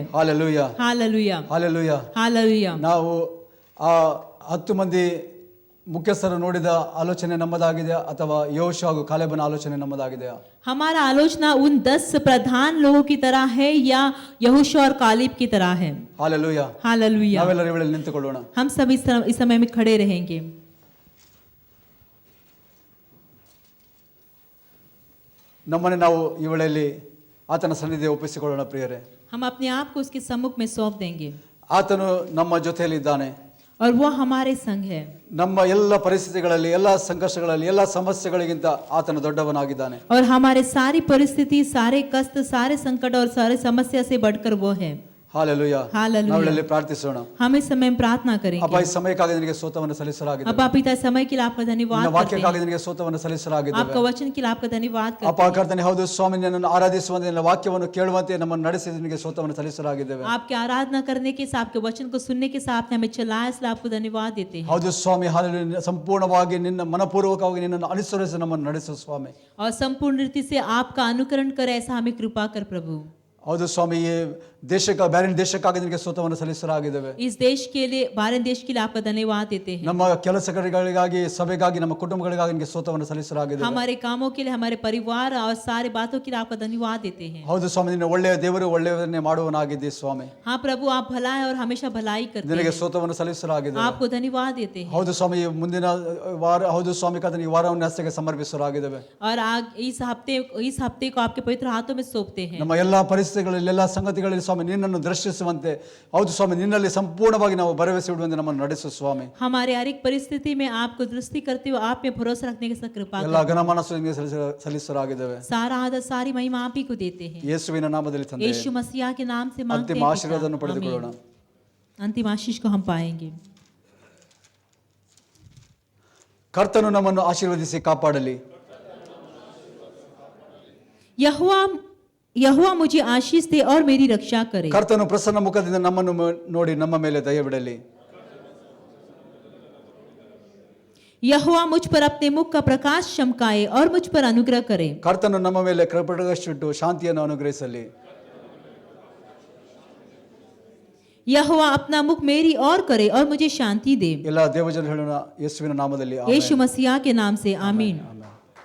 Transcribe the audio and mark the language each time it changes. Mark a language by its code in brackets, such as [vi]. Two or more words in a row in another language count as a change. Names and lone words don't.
[kn] ಹಾಲೆಲೂಯಾ, [hi] हालेलुया, [kn] ಹಾಲೆಲೂಯಾ. [hi] हालेलुया। [kn] ನಾವು ಆ 10 ಮಂದಿ ಮುಖ್ಯಸ್ಥರು ನೋಡಿದ ಆಲೋಚನೆ ನಮ್ಮದಾಗಿದೆ ಅಥವಾ ಯೋಶು ಹಾಗೂ ಕಾಲೇಬನ ಆಲೋಚನೆ ನಮ್ಮದಾಗಿದೆಯಾ? [hi] हमारा आलोचना उन 10 प्रधान लोगों की तरह है या यहोशू और कालेब की तरह है? [kn] ಹಾಲೆಲೂಯಾ. [hi] हालेलुया। [kn] ನಾವೆಲ್ಲರೂ ಇವಳಲ್ಲಿ ನಿಂತುಕೊಳ್ಳೋಣ. [hi] हम सब इस समय में खड़े रहेंगे। [kn] ನಮ್ಮನ್ನು ನಾವು ಇವಳಲ್ಲಿ ಆತನ ಸನ್ನಿಧಿಗೆ ಒಪ್ಪಿಸಿಕೊಳ್ಳೋಣ ಪ್ರಿಯರೇ. [hi] हम अपने आप को उसके सम्मुख में सौंप देंगे [kn] ಆತನು ನಮ್ಮ ಜೊತೆಯಲ್ಲಿದ್ದಾನೆ. [hi] और वो हमारे संग है। [kn] ನಮ್ಮ ಎಲ್ಲ ಪರಿಸ್ಥಿತಿಗಳಲ್ಲಿ, ಎಲ್ಲ ಸಂಘರ್ಷಗಳಲ್ಲಿ, ಎಲ್ಲ ಸಮಸ್ಯೆಗಳಿಗಿಂತ ಆತನು ದೊಡ್ಡವನಾಗಿದ್ದಾನೆ. [hi] और हमारे सारी परिस्थिति, सारे कष्ट, सारे संकट और सारे समस्या से बढ़कर वो है। [kn] ಹಾಲೆಲೂಯಾ. [hi] हालेलुया। [kn] ನಾವೆಲ್ಲಲ್ಲಿ ಪ್ರಾರ್ಥಿಸೋಣ. [hi] हम इस समय में प्रार्थना [kn] ಅಪ್ಪ, [hi] करेंगे। [kn] ಈ ಸಮಯಕ್ಕಾಗಿ ನಿನಗೆ ಸ್ತೋತ್ರವನ್ನು ಸಲ್ಲಿಸಲಾಗಿದೆ. [hi] अब आप पिता समय के लिए आपका धन्यवाद [kn] ನಿನ್ನ [hi] करते [kn] ವಾಕ್ಯಕ್ಕಾಗಿ [hi] हैं। [kn] ನಿನಗೆ ಸ್ತೋತ್ರವನ್ನು ಸಲ್ಲಿಸಲಾಗಿದೆ. [hi] आपका वचन के लिए आपका धन्यवाद [kn] ಅಪ್ಪ [hi] करते हैं। [kn] ಕರ್ತನೆ, ಹೌದು ಸ್ವಾಮಿ, ನಿನ್ನನ್ನು ಆರಾಧಿಸುವಂತೆ, ನಿನ್ನ ವಾಕ್ಯವನ್ನು ಕೇಳುವಂತೆ ನಮ್ಮನ್ನು ನಡೆಸಿದ ನಿನಗೆ ಸ್ತೋತ್ರವನ್ನು ಸಲ್ಲಿಸಲಾಗಿದ್ದೇವೆ. [hi] आपकी आराधना करने के साथ, आपके वचन को सुनने के साथ हमें चलाया, इसलिए आपको धन्यवाद देते हैं। [kn] ಹೌದು ಸ್ವಾಮಿ, ಹಾಲೆಲೂಯಾ. ಸಂಪೂರ್ಣವಾಗಿ ನಿನ್ನ ಮನಪೂರ್ವಕವಾಗಿ ನಿನ್ನನ್ನು ಅನುಸರಿಸಿ ನಮ್ಮನ್ನು ನಡೆಸು ಸ್ವಾಮಿ. [hi] और संपूर्ण रीति से आपका अनुकरण कर, ऐसा हमें कृपा कर प्रभु। [kn] ಹೌದು ಸ್ವಾಮಿ, ಈ ದೇಶಕ್ಕೆ, ಬೇರೆ ದೇಶಕ್ಕಾಗಿ ನಿನಗೆ ಸ್ತೋತ್ರವನ್ನು ಸಲ್ಲಿಸಲಾಗಿದ್ದೇವೆ. [hi] इस देश के लिए, भारत देश के लिए आपका धन्यवाद देते हैं। [kn] ನಮ್ಮ ಕೆಲಸಗಳಿಗಾಗಿ, ಸಭೆಗಾಗಿ, ನಮ್ಮ ಕುಟುಂಬಗಳಿಗಾಗಿ ನಿನಗೆ ಸ್ತೋತ್ರವನ್ನು ಸಲ್ಲಿಸಲಾಗಿದೆ. [hi] हमारे कामों के लिए, हमारे परिवार और सारे बातों के लिए आपका धन्यवाद देते हैं। [kn] ಹೌದು ಸ್ವಾಮಿ, ನಿನ್ನ ಒಳ್ಳೆಯ ದೇವರು, ಒಳ್ಳೆಯವನ್ನೇ ಮಾಡುವನಾಗಿದ್ದಿ ಸ್ವಾಮಿ. [hi] हाँ प्रभु, आप भला है और हमेशा भलाई करते [kn] ನಿನಗೆ [hi] हैं। [kn] ಸ್ತೋತ್ರವನ್ನು ಸಲ್ಲಿಸಲಾಗಿದೆ. [hi] आपको धन्यवाद देते हैं। [kn] ಹೌದು ಸ್ವಾಮಿ, ಮುಂದಿನ ವಾರ, ಹೌದು ಸ್ವಾಮಿ ಕರ್ತನೆ, ಈ ವಾರವನ್ನು ಹಸ್ತಕ್ಕೆ ಸಮರ್ಪಿಸಲಾಗಿದ್ದೇವೆ. [hi] और इस हफ्ते को आपके पवित्र हाथों में सौंपते हैं। [kn] ನಮ್ಮ ಎಲ್ಲಾ ಪರಿಸ್ಥಿತಿಗಳಲ್ಲಿ, ಎಲ್ಲ ಸಂಗತಿಗಳಲ್ಲಿ ಸ್ವಾಮಿ ನಿನ್ನನ್ನು ದರ್ಶಿಸುವಂತೆ, ಹೌದು ಸ್ವಾಮಿ, ನಿನ್ನಲ್ಲಿ ಸಂಪೂರ್ಣವಾಗಿ ನಾವು ಭರವಸೆ ಇಡುವಂತೆ ನಮ್ಮನ್ನು ನಡೆಸು ಸ್ವಾಮಿ. [hi] हमारे हर एक परिस्थिति में आपको दृष्टि करते हुए आप में भरोसा रखने की कृपा [kn] ಎಲ್ಲ [hi] करें। [kn] ಘನಮಾನಸ್ಸು ನಿನಗೆ ಸಲ್ಲಿಸಲಾಗಿದ್ದೇವೆ. [hi] सारा आदर, सारी महिमा आप ही को देते हैं। [kn] ಯೇಸುವಿನ ನಾಮದಲ್ಲಿ ತಂದೆ, [hi] यीशु मसीह के नाम से मांगते [kn] ಅಂತಿಮ [hi] हैं [kn] ಆಶೀರ್ವಾದವನ್ನು [hi] पिता। [kn] ಪಡೆದುಕೊಳ್ಳೋಣ. [hi] आमीन। अंतिम आशीष को हम पाएंगे। [kn] ಕರ್ತನು ನಮ್ಮನ್ನು ಆಶೀರ್ವದಿಸಿ ಕಾಪಾಡಲಿ. [hi] यहोवा मुझे आशीष दे और मेरी रक्षा करे। [kn] ಕರ್ತನು ಪ್ರಸನ್ನ ಮುಖದಿಂದ ನಮ್ಮನ್ನು ನೋಡಿ ನಮ್ಮ ಮೇಲೆ ದಯ ಬಿಡಲಿ. [hi] यहोवा मुझ पर अपने मुख का प्रकाश चमकाए और मुझ पर अनुग्रह करे। [kn] ಕರ್ತನು ನಮ್ಮ ಮೇಲೆ ಕೃಪೆಗಳಿಟ್ಟು ಶಾಂತಿಯನ್ನು ಅನುಗ್ರಹಿಸಲಿ. [hi] यहोवा अपना मुख मेरी ओर करे और मुझे शांति दे। [kn] ಎಲ್ಲ ದೇವಜನರು ಹೇಳೋಣ, ಯೇಸುವಿನ ನಾಮದಲ್ಲಿ ಆಮೆನ್. [hi] यीशु मसीह के नाम से आमीन। [kn] ಆಮೆನ್.